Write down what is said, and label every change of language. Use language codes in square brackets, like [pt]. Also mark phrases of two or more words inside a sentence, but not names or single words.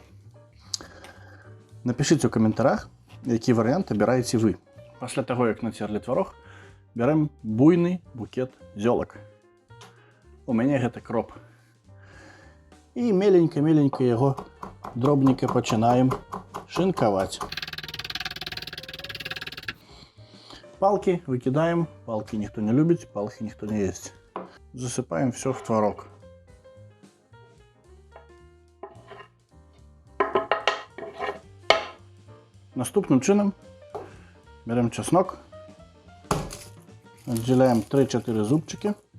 [be] Напішыце ў каментарах, які варыянт абіраеце вы. Пасля таго, як нацерлі тварог, бярем буйны букет зёлак. У мяне гэта кроп. І меленька-меленька яго дробненька пачынаем шинковать. Палки выкидаем. [ru] Палки никто не любит, палки никто не ест. Засыпаем все в творог. [uk] Наступным чином [ru] берем чеснок, отделяем 3-4 зубчики.